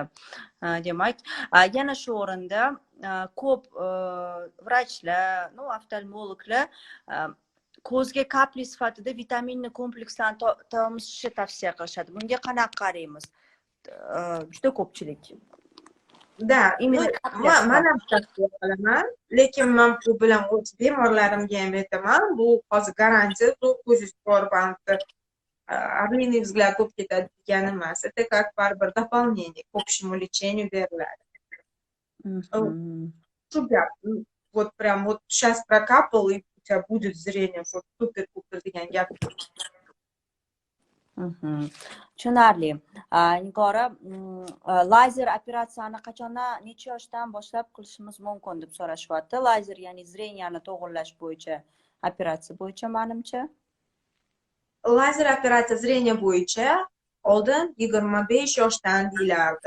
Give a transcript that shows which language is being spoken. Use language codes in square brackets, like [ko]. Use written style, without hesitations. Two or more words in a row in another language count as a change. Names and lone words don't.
[uz] Demak, yana shu o'rinda ko'p vrachlar, oftalmologlar ko'zga kapli sifatida vitaminni komplekslarni tomizishni tavsiya qilishadi. Bunga qanaqa qaraymiz? Juda ko'pchilik. Da, men ham tavsiya qilaman, lekin men bu bilan o'z bemorlarimga ham aytaman, bu hozir garantiya, ko'zingiz ko'rbanti [ru] орлиный взгляд [uz] ko'p ketadi degani emas. [ru] Это как baribir дополнение к общему лечению beriladi. [uz] Shu gap, [ru] вот прям вот сейчас прокапал, и у тебя будет зрение, что супер-пупер [uz] degan gap. Tushunarli. Nigora, lazer operatsiyani qachondan, necha yoshdan boshlab qilishimiz mumkin deb so'rashyapti. Lazer, ya'ni zreniyani to'g'irlash bo'yicha operatsiya bo'yicha menimcha. Lazer operatsiya zreniya bo'yicha oldin 25 yoshdan deyilardi.